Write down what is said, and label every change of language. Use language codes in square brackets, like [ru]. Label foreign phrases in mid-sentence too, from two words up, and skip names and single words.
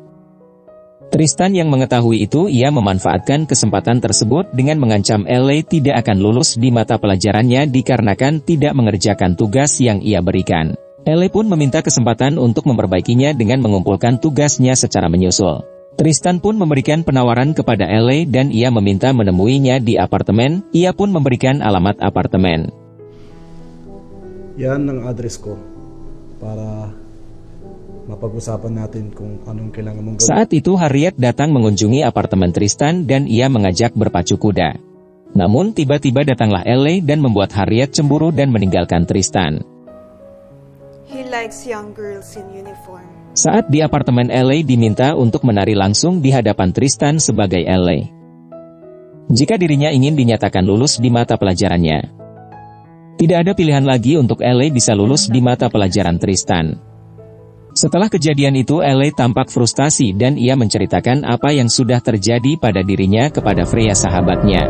[id] Tristan yang mengetahui itu, ia memanfaatkan kesempatan tersebut dengan mengancam Ele tidak akan lulus di mata pelajarannya dikarenakan tidak mengerjakan tugas yang ia berikan. Ele pun meminta kesempatan untuk memperbaikinya dengan mengumpulkan tugasnya secara menyusul. Tristan pun memberikan penawaran kepada Ele dan ia meminta menemuinya di apartemen. Ia pun memberikan alamat apartemen. [tl] Yan ang address ko para mapag-usapan natin kung anong kailangan mong gawin. [id] Saat itu Harriet datang mengunjungi apartemen Tristan dan ia mengajak berpacu kuda. Namun tiba-tiba datanglah Ele dan membuat Harriet cemburu dan meninggalkan Tristan. [en] He likes young girls in uniform. [id] Saat di apartemen Ele diminta untuk menari langsung di hadapan Tristan sebagai Ele. Jika dirinya ingin dinyatakan lulus di mata pelajarannya. Tidak ada pilihan lagi untuk Ele bisa lulus di mata pelajaran Tristan. Setelah kejadian itu Ele tampak frustasi dan ia menceritakan apa yang sudah terjadi pada dirinya kepada Freya sahabatnya.